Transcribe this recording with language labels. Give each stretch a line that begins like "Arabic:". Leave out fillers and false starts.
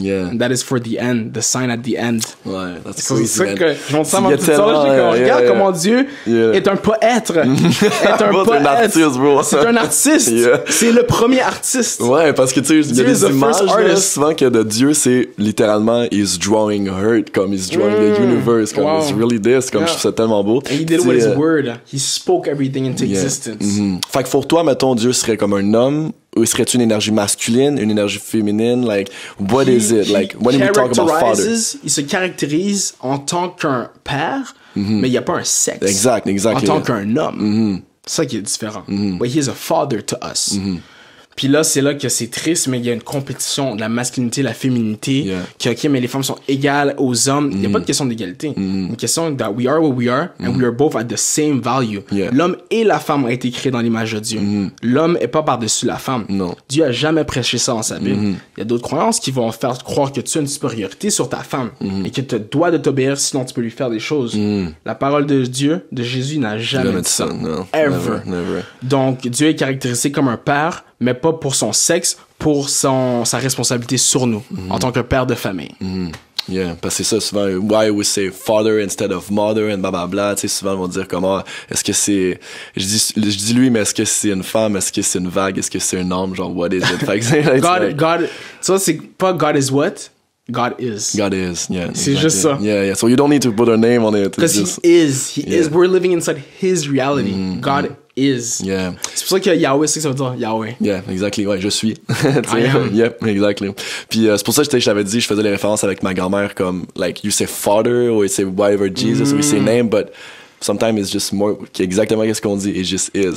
English: And that is for the end, the sign at the end. Ouais, that's
French: c'est ça que je montre ça à ma petite soeur, regarde comment Dieu est un poète. Est un poète. Un artiste, bro. C'est un artiste. C'est le premier artiste. Ouais, parce que tu sais, il y a des images là, souvent que de Dieu, c'est littéralement
English: he's drawing earth,
French: comme
English: he's drawing the universe,
French: comme
English: it's really this,
French: comme je trouve ça tellement beau.
English: And he did it with his word. He spoke everything into existence.
French: Fait que pour toi, mettons, Dieu serait comme un homme, ou serait-il une énergie masculine, une énergie féminine?
English: Like, what is it? Like, when we talk about father?
French: Il se caractérise en tant qu'un père, mais il n'y a pas un sexe. Exact. En tant qu'un homme. C'est ça qui est différent.
English: But he is a father to us.
French: Puis là, c'est là que c'est triste, mais il y a une compétition de la masculinité, la féminité, que, ok, mais les femmes sont égales aux hommes. Il n'y a pas de question d'égalité. Une question
English: that we are what we are, and we are both at the same value.
French: L'homme et la femme ont été créés dans l'image de Dieu. L'homme est pas par-dessus la femme. Non. Dieu a jamais prêché ça dans sa Bible. Il y a d'autres croyances qui vont faire croire que tu as une supériorité sur ta femme, et que tu dois de t'obéir, sinon tu peux lui faire des choses. La parole de Dieu, de Jésus, n'a jamais dit ça.
English: No. Ever. Never.
French: Donc, Dieu est caractérisé comme un père, mais pas pour son sexe, pour sa responsabilité sur nous, en tant que père de famille. Parce que c'est ça, souvent,
English: why we say father instead of mother and blablabla,
French: tu sais, souvent, ils vont dire comment, est-ce que c'est, je dis lui, mais est-ce que c'est une femme, est-ce que c'est une vague, est-ce que c'est un homme, genre,
English: what is it? God,
French: ça, c'est pas
English: God is what? God is. God is, yeah.
French: C'est
English: exactly.
French: juste ça.
English: Yeah. So you don't need to put a name on it. Because he is. We're living inside his reality. God is. Yeah.
French: C'est pour ça que Yahweh, c'est que ça veut dire Yahweh.
English: Yeah, exactly.
French: Ouais, je suis.
English: I am. Yep, exactly.
French: Puis c'est pour ça que je t'avais dit, je faisais les références avec ma grand-mère comme,
English: like, you say father, or you say whatever Jesus, or you say name, but sometimes it's just more
French: exactement ce qu'on dit,
English: it just is.